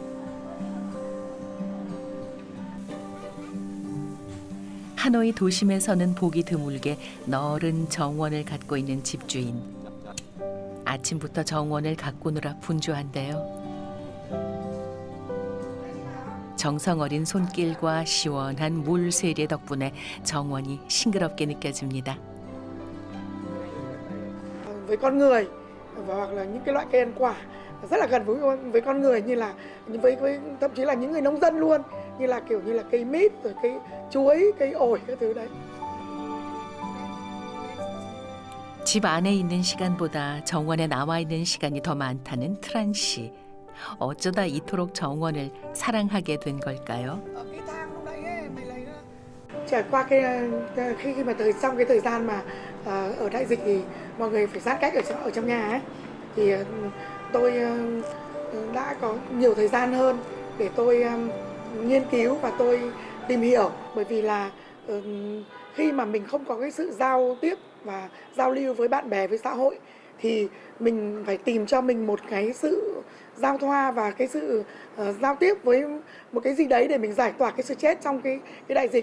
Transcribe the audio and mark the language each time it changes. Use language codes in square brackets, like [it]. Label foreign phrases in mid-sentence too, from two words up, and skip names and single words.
[ko] 하노이 도심에서는 보기 드물게 넓은 정원을 갖고 있는 집주인. 아침부터 정원을 가꾸느라 분주한데요. 정성 어린 손길과 시원한 물 세례 덕분에 정원이 싱그럽게 느껴집니다. [vi] Với con người hoặc là những cái loại cây ăn quả rất là gần với con người như là với thậm chí là những người nông dân luôn như là kiểu như là cây mít rồi cây chuối, cây ổi các thứ đấy. [ko] 집 안에 있는 시간보다 정원에 나와 있는 시간이 더 많다는 트란 씨. 어쩌다 이토록 정원을 사랑하게 된 걸까요? [vi] Trải qua khi mà trong cái thời gian mà ở đại dịch thì mọi người phải giãn cách ở trong nhà ấy, thì tôi đã có nhiều thời gian hơn để tôi nghiên cứu và tôi tìm hiểu, bởi vì là khi mà mình không có cái sự giao tiếp và giao lưu với bạn bè, với xã hội, thì mình phải tìm cho mình một cái sự giao thoa và cái sự giao tiếp với một cái gì đấy để mình giải tỏa cái stress trong cái đại dịch.